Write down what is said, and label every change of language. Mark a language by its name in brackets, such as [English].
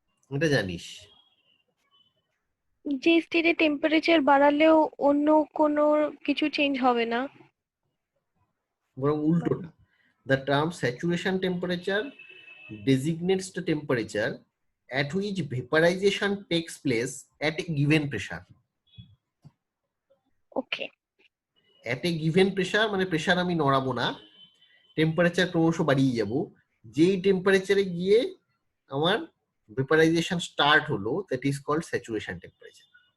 [Bangla] এটা জানিস? যে স্টেটে টেম্পারেচার বাড়ালেও অন্য কোনো কিছু চেঞ্জ হবে না, বরং উল্টোটা। [English] The term saturation temperature designates the temperature at which vaporization takes place at a given pressure. ওকে। At a given pressure [Bangla] মানে প্রেসার আমি নড়াবো না, টেম্পারেচার ক্রমশ বাড়িয়ে যাব, যেই টেম্পারেচারে গিয়ে আমার ভেপারাইজেশন স্টার্ট হলো, [English] That is called saturation temperature.